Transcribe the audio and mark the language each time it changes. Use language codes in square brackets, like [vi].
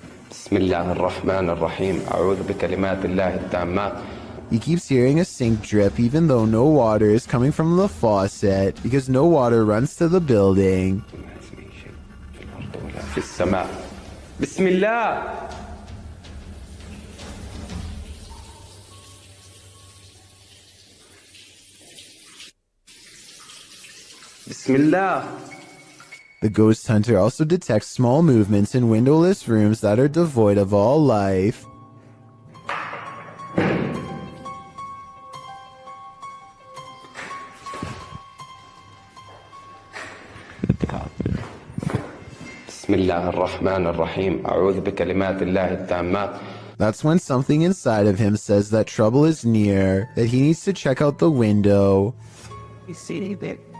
[ar] بسم الله الرحمن الرحيم أعوذ بكلمات الله التامات. [en] He keeps hearing a sink drip even though no water is coming from the faucet because no water runs to the building. [ar] في السماء بسم الله. بسم الله. [en] The ghost hunter also detects small movements in windowless rooms that are devoid of all life. [ar] بسم الله الرحمن الرحيم أعوذ بكلمات الله التامات. [en] That's when something inside of him says that trouble is near, that he needs to check out the window. You see anything?